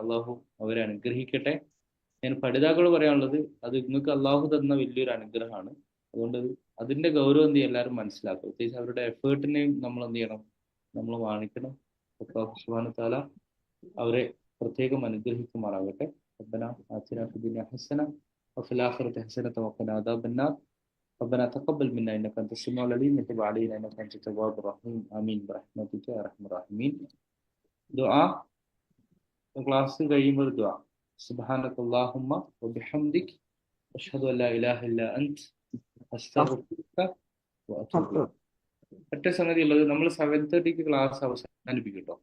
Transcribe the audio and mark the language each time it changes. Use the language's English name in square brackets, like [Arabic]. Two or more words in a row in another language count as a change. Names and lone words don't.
[Malayalam] അള്ളാഹു അവരെ അനുഗ്രഹിക്കട്ടെ. ഞാൻ പഠിതാക്കളോട് പറയാനുള്ളത്, അത് നിങ്ങൾക്ക് അള്ളാഹു തന്ന വലിയൊരു അനുഗ്രഹമാണ്. അതുകൊണ്ട് അതിന്റെ ഗൗരവം എന്ത് ചെയ്യും എല്ലാവരും മനസ്സിലാക്കും. പ്രത്യേകിച്ച് അവരുടെ എഫേർട്ടിനെയും നമ്മൾ എന്ത് ചെയ്യണം, നമ്മൾ മാനിക്കണം. [Arabic] الله سبحانه وتعالى [Malayalam] അവരെ പ്രത്യേകം അനുഗ്രഹിക്കുമാറാകട്ടെ. [Arabic] ربنا آتنا في الدنيا حسنة وفي الآخرة حسنة وقنا عذاب النار. ربنا تقبل منا إنك أنت السميع العليم وتب علينا إنك أنت التواب الرحيم. آمين برحمتك يا أرحم الراحمين. [Malayalam] ദുആ ക്ലാസ് കഴിയുമ്പോൾ ദുആ. [Arabic] سبحانك اللهم وبحمدك أشهد أن لا إله إلا أنت أستغفرك وأتوب إليك. [Malayalam] ഒറ്റ സംഗതി ഉള്ളത്, നമ്മൾ 7:30 ക്ലാസ് അവസാനിപ്പിക്കും കേട്ടോ.